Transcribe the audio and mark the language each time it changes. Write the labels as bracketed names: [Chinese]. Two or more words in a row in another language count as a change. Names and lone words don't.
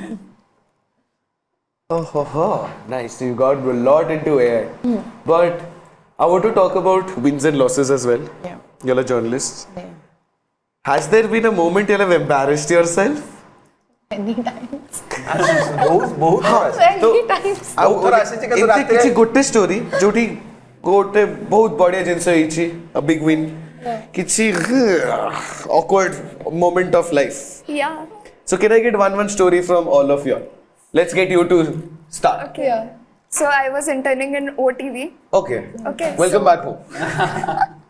[English] Oh, nice. So you got a lot into AI. But I want to talk about wins and losses as well. Yeah. You're a journalist. Yeah. Has there been a moment you have embarrassed yourself? Many times. [Odia] ବହୁତ [English] Many times. [Odia] ଆଉ ଥର ଆସିଛି କିନ୍ତୁ ଏମିତି ରାତିରେ କିଛି ଗୋଟେ ଷ୍ଟୋରି ଯୋଉଠି ଗୋଟେ ବହୁତ ବଢିଆ ଜିନିଷ ହେଇଛି [English] a big win [Odia] କିଛି [English] awkward moment of life. Yeah. So can I get one story from all of you? Let's get you to start. Okay. Yeah. So I was interning in OTV. Okay. Okay. Welcome so, back home.